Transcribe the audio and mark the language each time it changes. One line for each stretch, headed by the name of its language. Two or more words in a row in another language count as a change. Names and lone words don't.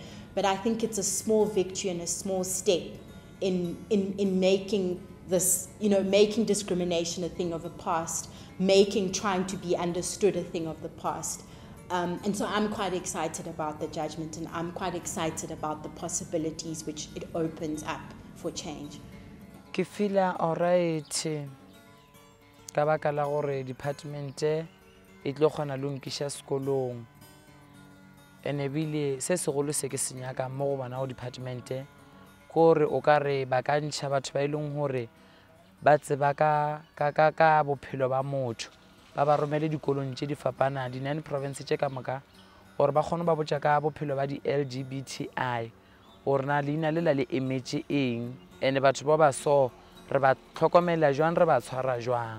English: But I think it's a small victory and a small step in making this, making discrimination a thing of the past, making trying to be understood a thing of the past. And so I'm quite excited about the judgment, and I'm quite excited about the possibilities which it opens up for change.
Northern Sotho: Ke
English: feel alright
Northern Sotho: ka baka la gore department e tlo kgona le nkisha sekolong, ene ebile se segolo se ke se nyaka mo go bona go department kore o ka re ba ka ntšha batho ba e leng gore ba tseba ka bophelo ba motho, ba ba romele dikolong tše di fapana di-9 province tše ka moka, gore ba kgone ba botša ka bophelo ba di-LGBTI, gore na leina lela le emetse eng, ene batho ba ba so re ba tlhokomela jwang, re ba tshwara jwang.